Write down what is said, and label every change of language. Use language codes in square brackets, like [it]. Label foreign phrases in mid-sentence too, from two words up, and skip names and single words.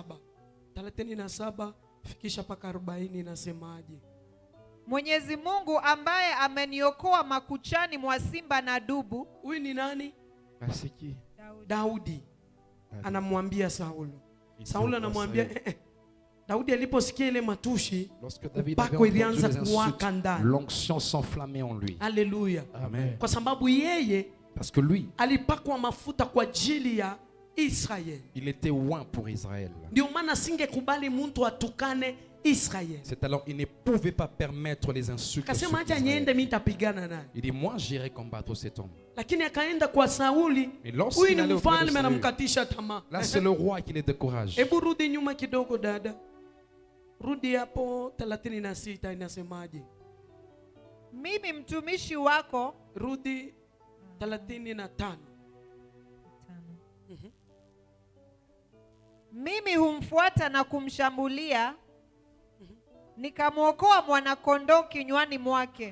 [sw] 37 fikisha paka 40, nasemaje? Mwenyezi Mungu ambaye ameniokoa makuchani mwa simba na dubu. Huyu ni nani? Asiki. Daudi anamwambia Saulo. Saulo anamwambia Daudi aliposikia ile matushi, [fr] Lorsque David avait [sw] upako [fr] entendu [sw] ilianza [fr] les [sw] kuwaka [fr] insultes, [sw] ndani. [fr] l'onction s'enflammait en lui. Haleluya. Amen. [sw] Kwa sababu yeye [fr] Parce que lui, [sw] alipakwa mafuta kwa ajili ya Israeli. [fr] il était oint pour Israël. [sw] Ndio maana singekubali mtu atukane Israeli. [fr] C'est alors il ne pouvait pas permettre les insultes. [sw] Kasema [fr] sur [sw] acha [fr] Israël. [sw] niende mimi nitapigana naye. [fr] Il dit, moi j'irai combattre cet homme. [sw] Lakini akaenda kwa Sauli. [fr] Et lorsqu'il [sw] Huyu ni [fr] allait auprès de [sw] mfalme, [fr] Saül, [sw] anamkatisha tamaa. [fr] là c'est le roi qui les décourage. [sw] Hebu rudi nyuma kidogo dada. Rudi hapo 36, inasemaje? Mimi mtumishi wako. Rudi 35. Mimi humfuata na kumshambulia, nikamwokoa mwanakondoo kinywani mwake.